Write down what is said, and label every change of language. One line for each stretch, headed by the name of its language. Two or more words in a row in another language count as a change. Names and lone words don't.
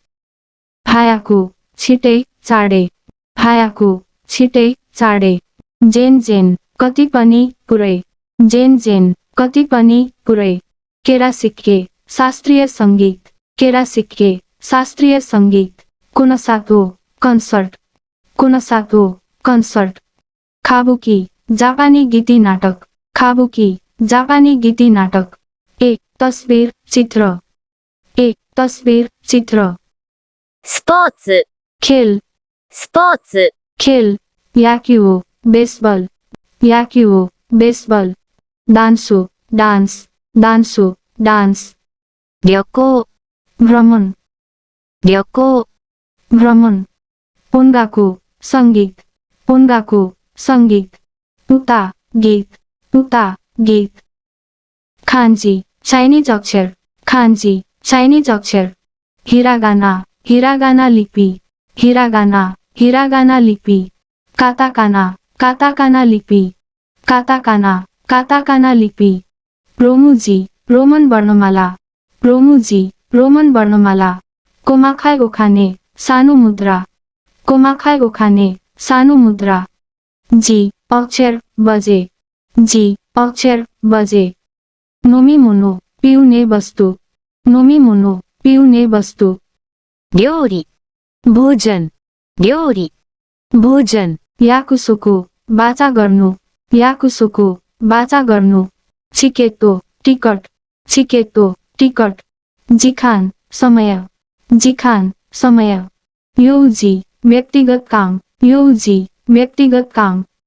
Nepali: भायाकु छिटै चाँडै, भायाकु छिटै चाँडै, जेन जेन कति पनि पुरै, जेन जेन कति पनि पुरै, केरा सिक्के शास्त्रीय सङ्गीत, केरा सिक्के शास्त्रीय सङ्गीत, कुनसातो कन्सर्ट, कुनसातो कन्सर्ट, खाबुकी जापानी गीती नाटक, खाबुकी जापानी गीती नाटक, एक तस्बिर चित्र, एक तस्बिर चित्र,
Japanese: スポーツ、
Nepali: खेल
Japanese: スポーツ、
Nepali: खेल, याक्यू बेसबल, याक्यू बेसबल, दान्सु डान्स, दान्सु डान्स,
Japanese: 旅行、
Nepali: भ्रमण,
Japanese: 旅行、
Nepali: भ्रमण, ओन्गाकु सङ्गीत, ओन्गाकु सङ्गीत, उता गीत, उता गीत, खान्जी चाइनिज अक्षर, खान्जी चाइनिज अक्षर, हिरागाना, हिरागाना लिपि, हिरागाना, हिरागाना लिपि, काताकाना, काताकाना लिपि, काताकाना, काताकाना लिपि, रोमुजी रोमन वर्णमाला, रोमुजी रोमन वर्णमाला, कोमाखाइ ओखाने सानो मुद्रा, कोमाखाइ ओखाने सानो मुद्रा, जी अक्षर बजे, जी अक्षर बजे, नोमिमुनो पिउने वस्तु, नोमिमुनो पिउने वस्तु,
Japanese: 料理、भोजन、料理、भोजन、
Nepali: याकुसोको बाचा गर्नु, याकुसोको बाचा गर्नु, चिकेतो टिकट, चिकेतो टिकट, जिखान समय, जिखान समय, योजी व्यक्तिगत काम, योजी व्यक्तिगत काम,